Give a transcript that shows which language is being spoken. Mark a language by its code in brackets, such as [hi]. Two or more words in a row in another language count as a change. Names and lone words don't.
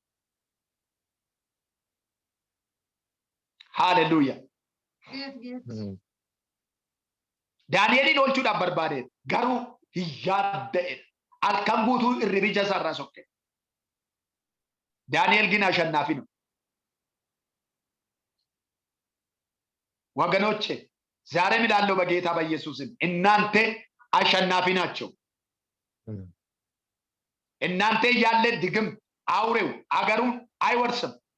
[om] Haaleluyyaa. Daani'elin oolchuudhaaf barbaade garuu hin yaadda'e. Halkan guutuu irribicha isaarraa sokke. [am] Daani'el ግን አሸናፊ ነው። ወገኖቼ ዛሬ እላለሁ በጌታ በኢየሱስም እናንተ አሸናፊ ናቸው። እናንተ ያለ ድግም አውሬው አገሩን አይወርስም፣